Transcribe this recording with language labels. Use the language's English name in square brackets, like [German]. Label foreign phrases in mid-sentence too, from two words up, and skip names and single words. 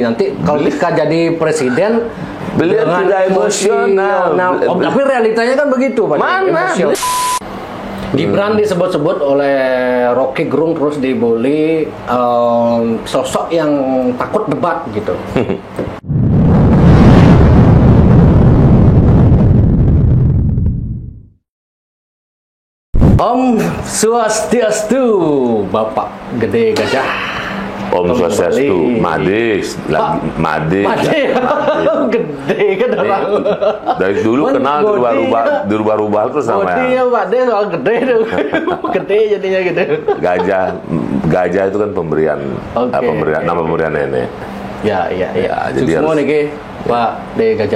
[Indonesian] Nanti kalau ketika jadi presiden beliau tidak emosional. Tapi realitanya kan begitu Pak. Mana? Gibran disebut-sebut oleh Rocky Gerung terus dibully sosok yang takut debat gitu. [Balinese] Om Swastiastu, [Indonesian] Bapak Gede Gajah. [Balinese] Om Swastiastu, [Indonesian] Madis, Made. Gede kan orang. Dari dulu kenal dirubah-rubah terus namanya. Iya Pak De, soal gede tuh. Gede jadinya gitu. Gajah itu kan pemberian nama pemberian nenek. Ya. Jadi semua nih Pak De Gajah.